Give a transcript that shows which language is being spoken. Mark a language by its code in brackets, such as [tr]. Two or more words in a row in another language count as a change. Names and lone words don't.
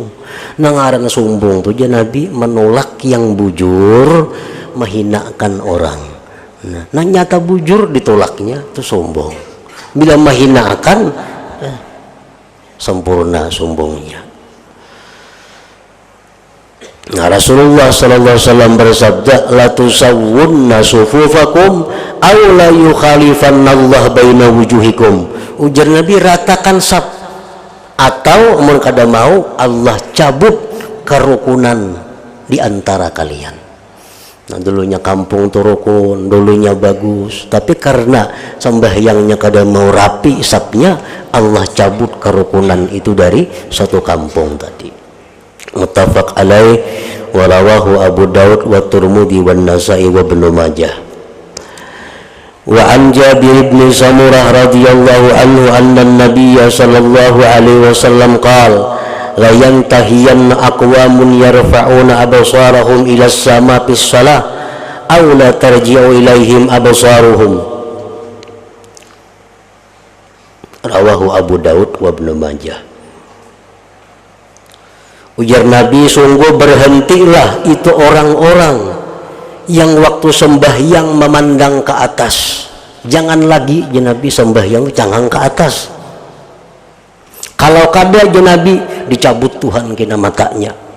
[bjn] Nangaran sombong tuh ya Nabi menolak yang bujur, menghinakan orang. Nah nyata bujur ditolaknya itu sombong. Bila menghinakan, sempurna sombongnya. [ar] Nah, رسول الله صلى الله عليه وسلم bersabda, لتسوّنّ صفوفكم أو ليخالفنّ الله بين وجوهكم. [bjn] Ujar Nabi, ratakan saf, atau mun kada mau Allah cabut kerukunan di antara kalian. Nah, dulunya kampung tuh rukun, dulunya bagus, tapi karena sembahyangnya kada mau rapi safnya, Allah cabut kerukunan itu dari satu kampung tadi. [ar] متفق عليه ورواه أبو داود والترمذي والنسائي وابن ماجه. وعن جابر بن سمرة رضي الله عنه أن النبي صلى الله عليه وسلم قال لينتهين أقوام يرفعون أبصارهم إلى السماء في الصلاة أو لا ترجع إليهم أبصارهم. رواه أبو داود وابن ماجه. [bjn] Ujar Nabi, sungguh berhentilah itu orang-orang yang waktu sembahyang memandang ke atas. Jangan lagi ya Nabi sembahyang jangan ke atas. Kalau kada ya Nabi dicabut Tuhan kena matanya.